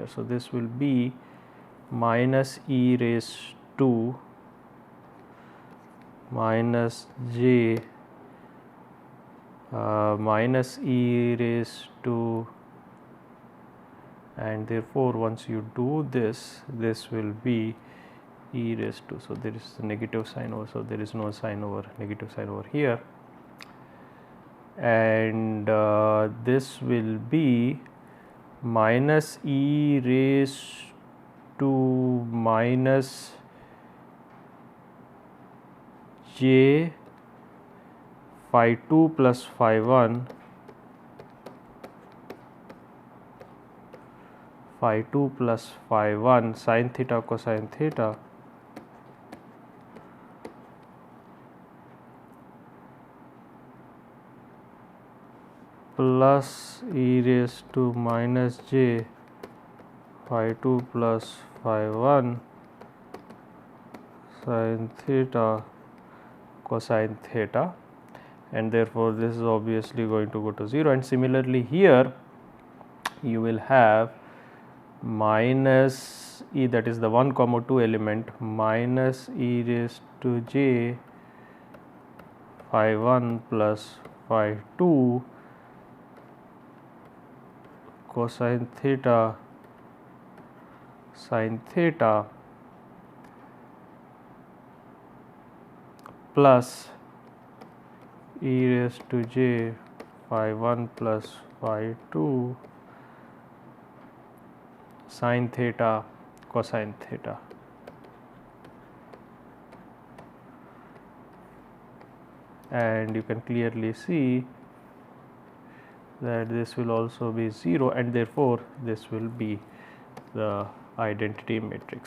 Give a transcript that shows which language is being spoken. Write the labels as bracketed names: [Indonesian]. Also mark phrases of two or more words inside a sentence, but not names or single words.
[English] So, this will be minus e raised to minus j minus e raised to, and therefore, once you do this, this will be e raised to. So, there is a negative sign over. So, there is no sign over, negative sign over here, and this will be minus e raised to minus j phi 2 plus phi 1 phi 2 plus phi 1 sin theta cosine theta plus e raised to minus j phi 2 plus phi 1 sin theta cosine theta, and therefore, this is obviously going to go to 0. And similarly, here you will have minus e, that is the 1 comma 2 element, minus e raised to j phi 1 plus phi 2 cosine theta sin theta plus e raised to j phi 1 plus phi 2 sin theta cosine theta. And you can clearly see that this will also be 0, and therefore, this will be the identity matrix.